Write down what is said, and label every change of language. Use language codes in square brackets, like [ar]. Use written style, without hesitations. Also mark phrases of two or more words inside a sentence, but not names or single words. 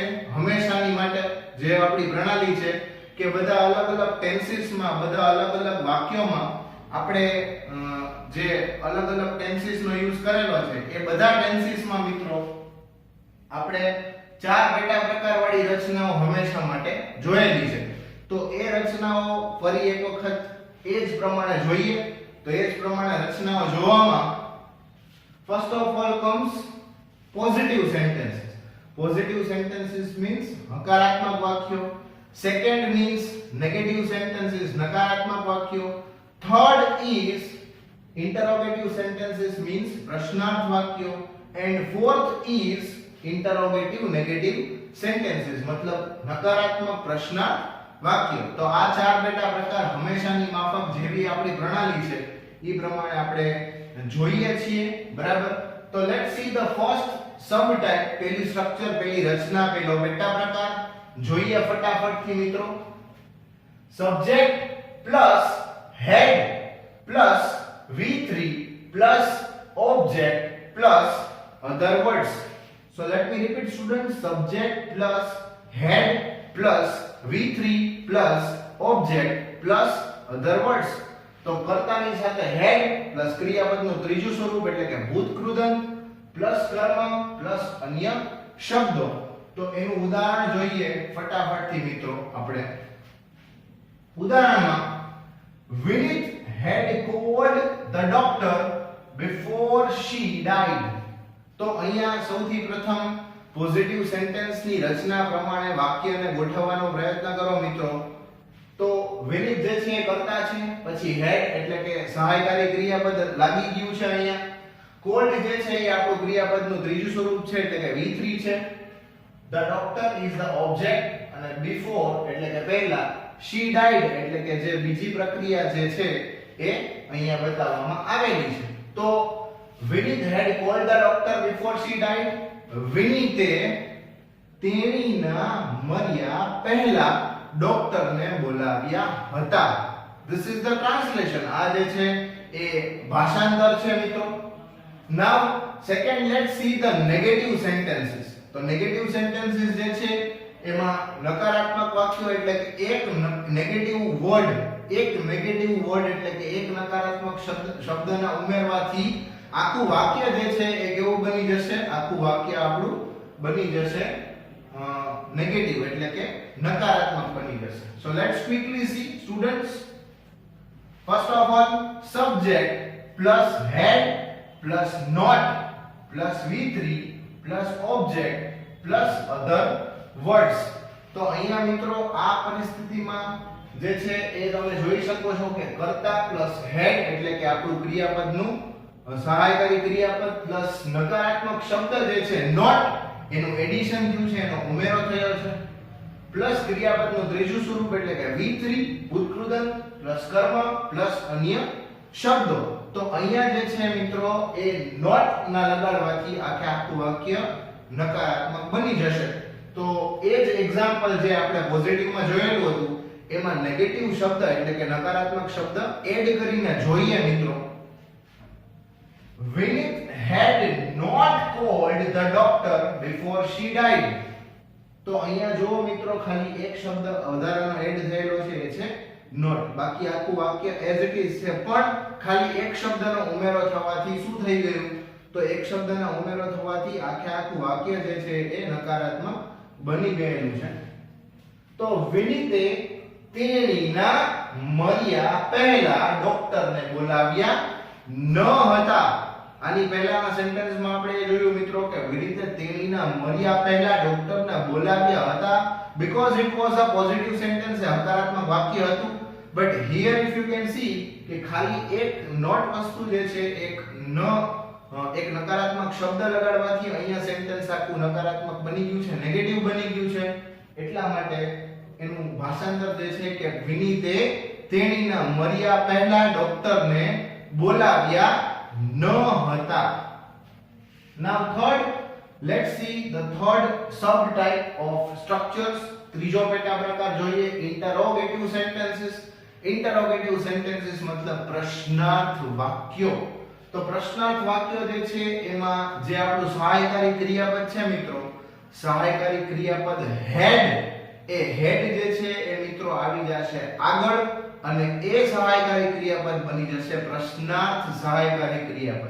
[gu] હંમેશાની માટે જે આપણી પ્રણાલી છે કે બધા અલગ અલગ ટેન્સીસમાં, બધા અલગ અલગ વાક્યોમાં આપણે જે અલગ અલગ ટેન્સીસ નો યુઝ કરેલો છે એ બધા ટેન્સીસમાં મિત્રો આપણે ચાર પેટા પ્રકાર વાળી રચનાઓ હંમેશા માટે જોયેલી છે. તો એ રચનાઓ ફરી એક વખત એ જ પ્રમાણે જોઈએ. તો એ જ પ્રમાણે રચનાઓ જોવામાં [en] first of all comes positive sentences. Positive sentences means [gu] હકારાત્મક વાક્યો. [en] Second means negative sentences, [gu] નકારાત્મક વાક્યો. [en] Third is interrogative sentences means [gu] પ્રશ્નાર્થ વાક્યો. [en] And fourth is interrogative negative sentences [gu] મતલબ નકારાત્મક પ્રશ્નાર્થ વાક્યો. તો આ ચાર પેટા પ્રકાર હંમેશાની માફક જેવી આપણી પ્રણાલી છે એ પ્રમાણે આપણે જોઈએ છીએ, બરાબર. તો [en] let's see the first sub type, [gu] પહેલી સ્ટ્રક્ચર, પહેલી રચના, પહેલો પેટા પ્રકાર જોઈએ ફટાફટથી મિત્રો. [en] subject plus had plus V3 plus object plus other words. So let me repeat, students. Subject plus head plus V3 plus object plus other words. [gu] તો કર્તાની સાથે [en] head plus [gu] ક્રિયાપદનું ત્રીજું સ્વરૂપ એટલે કે ભૂતકૃદંત plus કર્મ plus અન્ય શબ્દો. તો એનું ઉદાહરણ જોઈએ ફટાફટથી મિત્રો આપણે. ઉદાહરણમાં [en] Vinit had called the doctor before she died. [gu] તો અહીંયા સૌથી પ્રથમ [en] positive sentence [gu] ની રચના પ્રમાણે વાક્યને ગોઠવવાનો પ્રયત્ન કરો મિત્રો. તો વિનિત જે છે એ કર્તા છે, પછી હેડ એટલે કે સહાયકારી ક્રિયાપદ લાગી ગયું છે અહીંયા. કોલ્ડ જે છે એ આપણું ક્રિયાપદનું ત્રીજું સ્વરૂપ છે એટલે કે V3 છે. [en] the doctor is the object [gu] અને બિફોર એટલે કે પહેલા [en] she died [gu] એટલે કે જે બીજી પ્રક્રિયા જે છે એ અહીંયા બતાવવામાં આવેલી છે. [en] તો Vinith had called the doctor before she died. [gu] વિનીતે તેણીના મર્યા પહેલા ડોક્ટરને બોલાવ્યા હતા. [en] This is the translation. [gu] આ જે છે એ ભાષાંતર છે મિત્રો. [en] Now second let's see the negative sentences. [gu] તો [en] negative sentences [gu] જે છે એમાં નકારાત્મક વાક્યો એટલે કે એક [en] negative word [gu] એટલે કે એક નકારાત્મક શબ્દના ઉમેરવાથી આખું વાક્ય જે છે એ કેવું બની જશે? આખું વાક્ય આપણું બની જશે નેગેટિવ એટલે કે નકારાત્મક બની જશે. [en] So let's quickly see students. First of all, subject plus had plus not plus V3 plus object plus other words. [gu] તો અહીંયા મિત્રો આ પરિસ્થિતિમાં જે છે એ તમે જોઈ શકો છો કે કર્તા પ્લસ હેડ એટલે કે આપણું ક્રિયાપદનું સહાયકારી ક્રિયાપદ પ્લસ નકારાત્મક શબ્દ જે છે નોટ એનું એડિશન થયું છે, એનો ઉમેરો થયો છે, પ્લસ ક્રિયાપદનું ત્રીજું સ્વરૂપ એટલે કે V3 ઉત્કૃદન પ્લસ કર્મ પ્લસ અન્ય શબ્દો. તો અહીંયા જે છે મિત્રો એ નોટ ના લગાડવાથી આખું વાક્ય નકારાત્મક બની જશે. તો એ જ એક્ઝામ્પલ જે આપણે પોઝિટિવમાં જોયેલું હતું એમાં નેગેટિવ શબ્દ એટલે કે નકારાત્મક શબ્દ એડ કરીને જોઈએ મિત્રો. [en] Vinith had not called the doctor before she died. [gu] તો અહીંયા જો મિત્રો ખાલી એક શબ્દ વધારાનો એડ થયેલો છે એ છે not. બાકી આખું વાક્ય [en] as it is [gu] છે, પણ ખાલી એક શબ્દનો ઉમેરો થવાથી શું થઈ ગયું? તો એક શબ્દનો ઉમેરો થવાથી આખું વાક્ય જે છે એ નકારાત્મક બની ગયેલું છે. તો વિનીતે તેણીના મર્યા પહેલા ડોક્ટરને બોલાવ્યા ન હતા. આની પહેલાના સેન્ટેન્સમાં આપણે એ જોયું મિત્રો કે વિનીતે તેણીના મર્યા પહેલા ડોક્ટરને બોલાવ્યા હતા [en] because it was a positive sentence, [gu] હકારાત્મક વાક્ય હતું. [en] but here if you can see [gu] કે ખાલી એક નોટ વસ્તુ જે છે એક નકારાત્મક શબ્દ લગાડવાથી અહીંયા સેન્ટેન્સ આખું નકારાત્મક બની ગયું છે, નેગેટિવ બની ગયું છે. એટલા માટે એનું ભાષાંતર જે છે કે વિનીતે તેણીના મર્યા પહેલા ડોક્ટરને બોલાવ્યા ન હતા. [en] Now third, let's see the third subtype of structures. [gu] ત્રીજો પેટા પ્રકાર જોઈએ [en] interrogative sentences. interrogative sentences [gu] મતલબ પ્રશ્નાર્થ વાક્યો. તો પ્રશ્નાર્થ વાક્યો જે છે એમાં જે આપણું સહાયકારી ક્રિયાપદ છે મિત્રો, સહાયકારી ક્રિયાપદ had, એ had જે છે એ મિત્રો આવી જશે આગળ અને એ સહાયકારી ક્રિયાપદ બની જશે પ્રશ્નાર્થ સહાયકારી ક્રિયાપદ.